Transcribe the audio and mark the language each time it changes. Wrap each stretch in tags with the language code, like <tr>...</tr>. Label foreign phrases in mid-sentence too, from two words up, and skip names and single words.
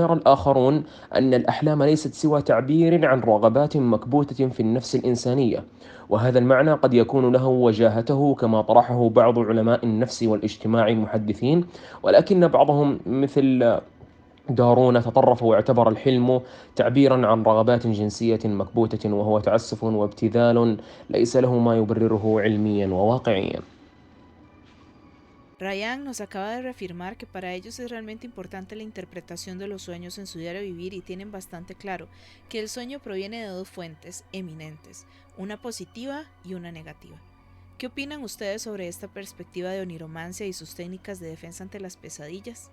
<ar>يرى الآخرون أن الأحلام ليست سوى تعبير عن رغبات مكبوتة في النفس الإنسانية، وهذا المعنى قد يكون له وجاهته كما طرحه بعض علماء النفس والاجتماع المحدثين، ولكن بعضهم مثل دارون تطرف واعتبر الحلم تعبيرا عن رغبات جنسية مكبوتة، وهو تعسف وابتذال ليس له ما يبرره علميا وواقعيا.</ar> <es>Rayyan nos acaba de reafirmar que para ellos es realmente importante la interpretación de los sueños en su diario vivir y tienen bastante claro que el sueño proviene de dos fuentes eminentes, una positiva y una negativa. ¿Qué opinan ustedes sobre esta perspectiva de oniromancia y sus técnicas de defensa ante las pesadillas?</es>